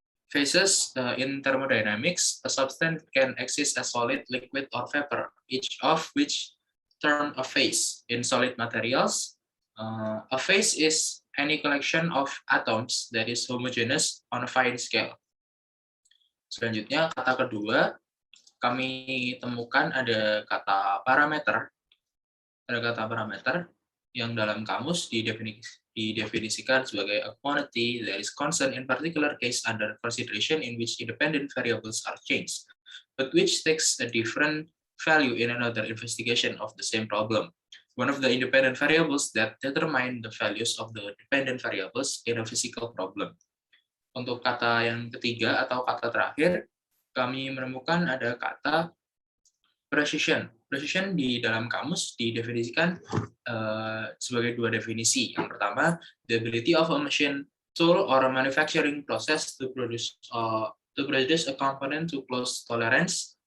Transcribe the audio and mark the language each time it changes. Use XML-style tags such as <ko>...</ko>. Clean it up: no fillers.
<en>Phases in thermodynamics, a substance can exist as solid, liquid, or vapor, each of which term a phase. In solid materials, a phase is any collection of atoms that is homogeneous on a fine scale.</en> <id>Selanjutnya, kata kedua, kami temukan ada kata parameter. Ada kata parameter yang dalam kamus didefinisikan sebagai</id> <en>a quantity that is constant in particular case under consideration in which independent variables are changed, but which takes a different value in another investigation of the same problem. One of the independent variables that determine the values of the dependent variables in a physical problem.</en> <id>Untuk kata yang ketiga atau kata terakhir, kami menemukan ada kata precision. Precision di dalam kamus didefinisikan sebagai dua definisi. Yang pertama,</id> <en>the ability of a machine tool or a manufacturing process to produce a component to close tolerance.</en>